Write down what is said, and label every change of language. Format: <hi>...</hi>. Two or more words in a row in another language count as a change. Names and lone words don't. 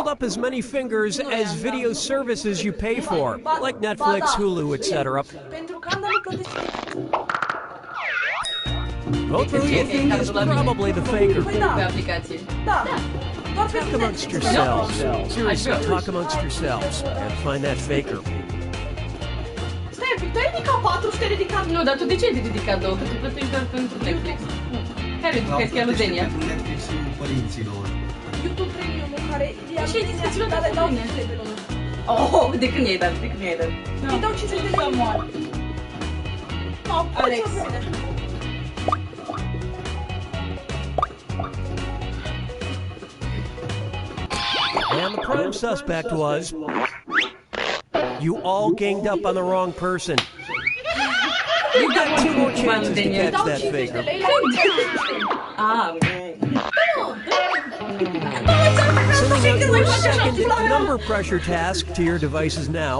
<en>up as many fingers as video services you pay for, like Netflix, Hulu, etc.</en> <ro>Pentru că Ana nu plătește.</ro> <en>Vote for who you think is probably the faker.</en> <ro>Păi da, Pe aplicație. da. Doar pe</ro> <en>Talk amongst yourselves. Seriously, talk amongst yourselves and find that faker.</en> <ro>Stai un pic, tu ai ridicat 4 și te-ai ridicat... Nu, dar tu de ce ai ridicat două? Că tu plătești doar pentru Netflix. Care tu crezi că e Ludenia? Pentru Netflix-ul părinților. YouTube Premium-ul care... Și ai discutat dar le dau bine. 50 de luni. Oh, de când i-ai dat? De când i-ai dat? Îi dau 50 de luni. Alex.</ro> <en>And the prime suspect was... You all ganged up on the wrong person. You've got 2 more chances to catch that faker. Ah, Sending out your second number pressure task to your devices now.</en>